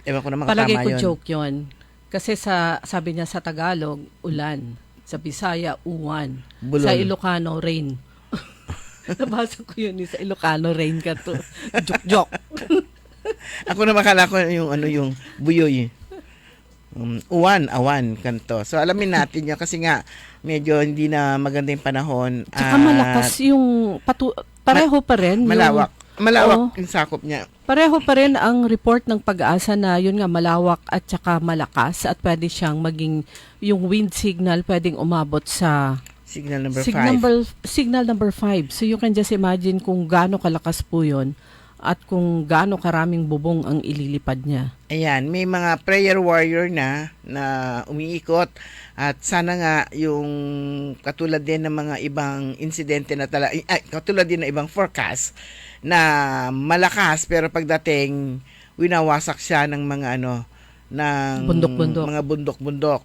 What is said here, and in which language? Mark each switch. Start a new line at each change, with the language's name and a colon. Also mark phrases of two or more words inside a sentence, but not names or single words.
Filipino: ewan ko naman Palagay tama ko yun. joke yun. Kasi sabi niya sa Tagalog, ulan. Sa Bisaya, uwan. Bulol. Sa Ilocano, rain. Nabasa ko yun sa
English: Ilocano rain
Filipino: ka to. Joke. Ako na makala ko yung buyoy.
Iloko: Awan kanto.
Filipino: So alamin natin yun kasi nga medyo hindi na maganda yung panahon. Tsaka malakas yung pareho pa rin. Malawak yung sakop niya. Pareho pa rin ang report ng Pag-asa na yun nga malawak at saka malakas at pwede siyang maging yung
English: wind signal
Filipino: pwedeng umabot sa
English: signal number 5. Signal number 5. So you can just imagine
Filipino: kung gaano kalakas po yun at kung gaano karaming bubong ang ililipad niya. Ayan, may mga
English: prayer warrior
Filipino: na umiikot at sana nga yung katulad din ng mga ibang insidente na katulad din ng ibang forecast na malakas pero pagdating winawasak siya ng mga ng mga bundok-bundok.